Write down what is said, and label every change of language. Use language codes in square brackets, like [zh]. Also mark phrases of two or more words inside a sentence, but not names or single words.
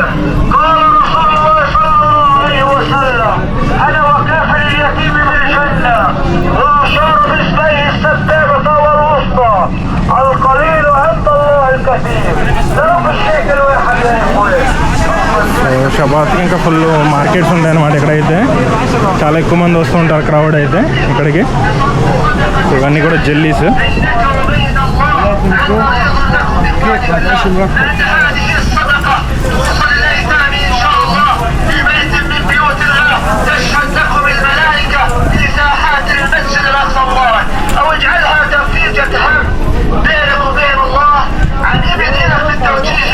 [ar] قال رسول الله صلى الله عليه وسلم: انا وكافل اليتيم بالجنه، واشار باصبعه السبابه والوسطى، القليل عند الله الكثير. ضرب الشيء الواحد يا اخوي. [te] షబాత్కి ఇంకా ఫుల్ మార్కెట్స్ ఉంటాయి అన్నమాట. ఇక్కడైతే చాలా ఎక్కువ మంది వస్తూ ఉంటారు, క్రౌడ్ అయితే ఇక్కడికి. ఇవన్నీ కూడా జెల్లీస్. [ar] هذه الصدقه صليتان ان شاء الله في بيت من بيوت الله تشهد لكم الملائكه في ساحات المسجد الاقصى المبارك، او اجعلها تفريجه هم بينك وبين الله عن ابننا في التوجيه.